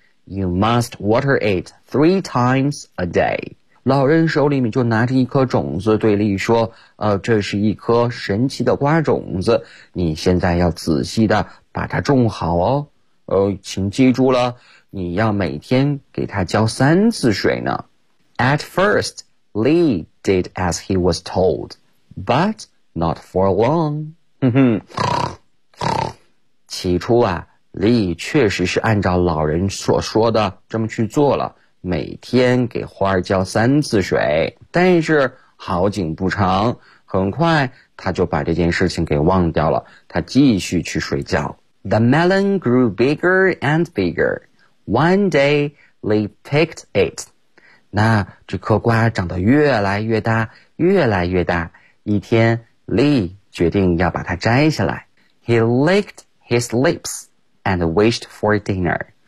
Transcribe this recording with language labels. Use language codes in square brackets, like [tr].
[en] You must water it 3 times a day. [zh] 老人手里面就拿着一颗种子对利说，这是一颗神奇的瓜种子，你现在要仔细的把它种好哦。请记住了，你要每天给它浇3次水呢。 [en] At first, Li did as he was told, but not for long. [zh] 起初啊，李确实是按照老人所说的这么去做了，每天给花儿浇3次水。但是好景不长，很快他就把这件事情给忘掉了，他继续去睡觉。 [en] The melon grew bigger and bigger. One day, Li picked it. [zh] 那这颗瓜长得越来越大，越来越大。一天，李决定要把它摘下来。 [en] He licked his lips and wished for dinner.